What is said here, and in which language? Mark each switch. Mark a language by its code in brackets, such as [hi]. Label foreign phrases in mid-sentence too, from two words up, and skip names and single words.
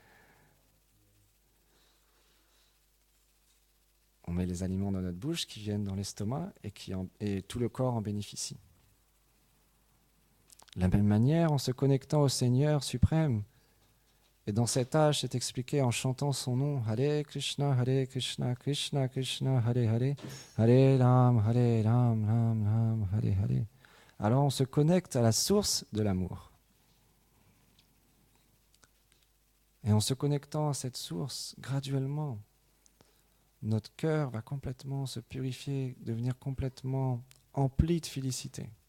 [fr] On met les aliments dans notre bouche qui viennent dans l'estomac et tout le corps en bénéficie. De la même manière, en se connectant au Seigneur suprême, et dans cet âge, c'est expliqué en chantant son nom, [sa] हरे कृष्ण कृष्ण कृष्ण हरे हरे हरे राम राम राम हरे हरे. [fr] Alors on se connecte à la source de l'amour. Et en se connectant à cette source, graduellement, notre cœur va complètement se purifier, devenir complètement empli de félicité.